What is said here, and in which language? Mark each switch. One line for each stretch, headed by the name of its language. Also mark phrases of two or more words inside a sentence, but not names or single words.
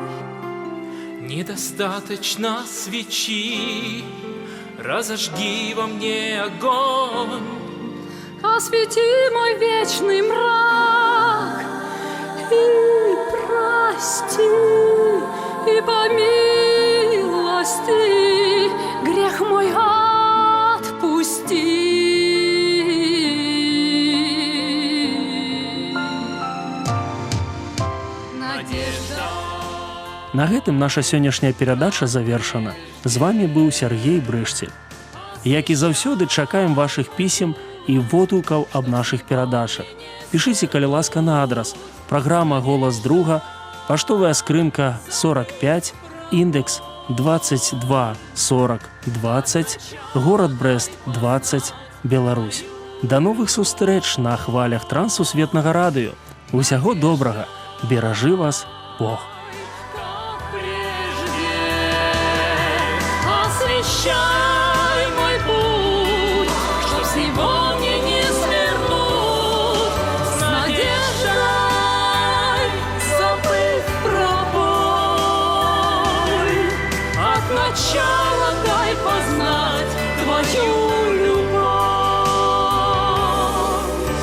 Russian: Недостаточно свечи, разожги во мне огонь. Освети мой вечный мрак и прости, и по милости грех мой отпусти.
Belarusian: На гэтым наша сённяшняя перадача завершана. З вами быў Сергей Брышцель. Як і заўсёды, чакаем вашых пісем і водгукаў аб нашых перадачах. Пішыце, калі ласка, на адрас: праграма «Голас друга», паштовая скрынка 45, індекс 224020, горад Брэст 20, Беларусь. Да новых сустрэч на хвалях Трансусветнага радыё. Усяго добрага. Беражы вас Бог.
Russian: Освещай мой путь, чтоб с него мне не свернуть. С надеждой, забыв про боль, от начала дай познать твою любовь.